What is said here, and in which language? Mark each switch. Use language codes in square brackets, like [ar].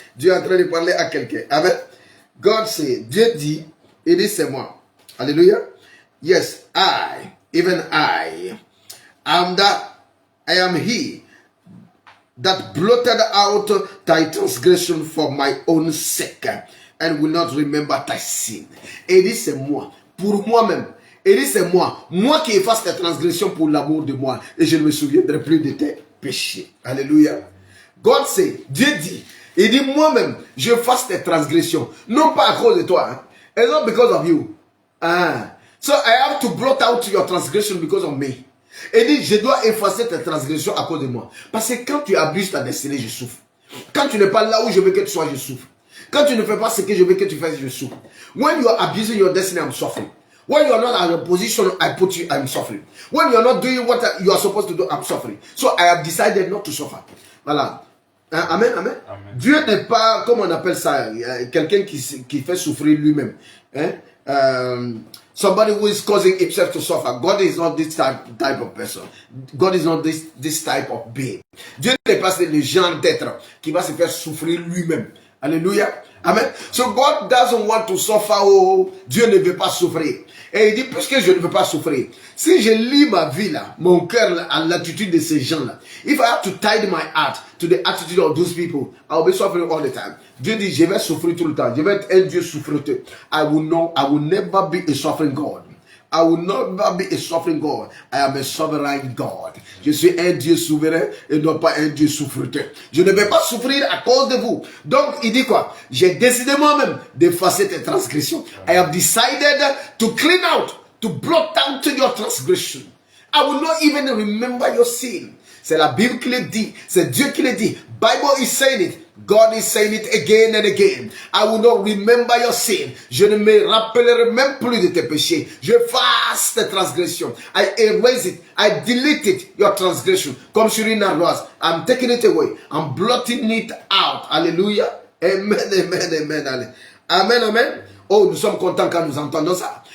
[fr] Dieu est en train de parler à quelqu'un. Amen. [en] God say, [fr] Dieu dit, et dit, c'est moi. Alléluia. [en] Yes, even I am he that blotted out thy transgression for my own sake, and will not remember thy sin. [fr] Et dit, c'est moi, pour moi-même. Et dit, c'est moi qui efface tes transgressions pour l'amour de moi, et je ne me souviendrai plus de tes péchés. Alléluia. [en] God say, [fr] Dieu dit, il dit, moi-même, je efface tes transgressions, non pas à cause de toi, hein. [en] It's not because of you. So I have to blot out your transgression because of me. [fr] Et dit, je dois effacer tes transgressions à cause de moi. Parce que quand tu abuses ta destinée, je souffre. Quand tu n'es pas là où je veux que tu sois, je souffre. Quand tu ne fais pas ce que je veux que tu fasses, je souffre. [en] When you are abusing your destiny, I'm suffering. When you are not in a position I put you, I'm suffering. When you are not doing what you are supposed to do, I'm suffering. So I have decided not to suffer. [fr] Voilà. Amen, amen. Amen. Dieu n'est pas, comme on appelle ça, quelqu'un qui fait souffrir lui-même. Hein? [en] Somebody who is causing himself to suffer. God is not this type of person. God is not this type of being. [fr] Dieu n'est pas le genre d'être qui va se faire souffrir lui-même. Alléluia. Amen. [en] So God doesn't want to suffer. [fr] Oh, Dieu ne veut pas souffrir. Et il dit, puisque je ne veux pas souffrir, si je lis ma vie là, mon cœur à l'attitude de ces gens-là, [en] if I have to tie my heart to the attitude of those people, I will be suffering all the time. [fr] Dieu dit, je vais souffrir tout le temps. Je vais être un Dieu souffreux. [en] I will never be a suffering God. I will not be a suffering God. I am a sovereign God. [fr] Je suis un Dieu souverain et non pas un Dieu souffreux. Je ne vais pas souffrir à cause de vous. Donc, il dit quoi? J'ai décidé moi-même d'effacer tes transgressions. [en] I have decided to clean out to blot out your transgression. I will not even remember your sin. [fr] C'est la Bible qui le dit. C'est Dieu qui le dit. [en] Bible is saying it. God is saying it again and again. I will not remember your sin. [fr] Je ne me rappellerai même plus de tes péchés. Je fasse tes transgressions. [en] I erase it. I delete it. Your transgression. [fr] Comme sur une ardoise. [en] I'm taking it away. I'm blotting it out. Hallelujah. Amen, amen, amen. Amen, amen. [fr] Oh, nous sommes contents quand nous entendons ça.